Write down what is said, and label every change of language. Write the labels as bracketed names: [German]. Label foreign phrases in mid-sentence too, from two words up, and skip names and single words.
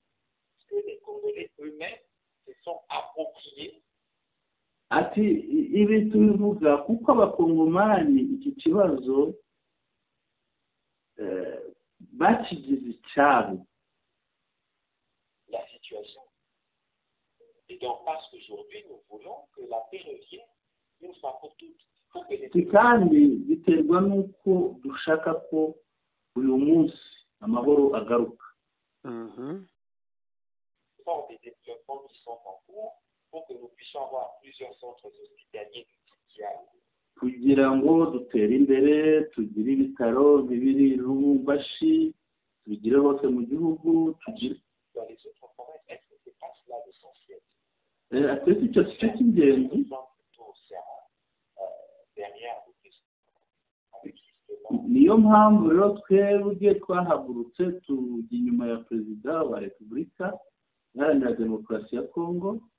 [Kinyarwanda] Ati ibi tubivuga kuko abakongomani iki kibazo bakigize icyabo. [French] Et donc, parce qu'aujourd'hui, nous voulons que la paix revienne une fois pour toutes. [Kinyarwanda] Kandi biterwa n'uko dushaka ko uyu munsi amahoro agaruka. [French] Fort des développements qui sont en cours pour que nous puissions avoir plusieurs centres hospitaliers multidiales. [Kinyarwanda] Kugira ngo dutere imbere, tugire ibitaro bibiri Lubumbashi, tugire hose mu gihugu, tugire [French] dans les autres provinces. Est-ce que c'est pas cela l'essentiel? [Kinyarwanda] Atese icyo gice cy'ingenzi. Niyo mpamvu rero twebwe twahagurutse tujya inyuma ya perezida wa repubulika iharanira demokarasi ya kongo.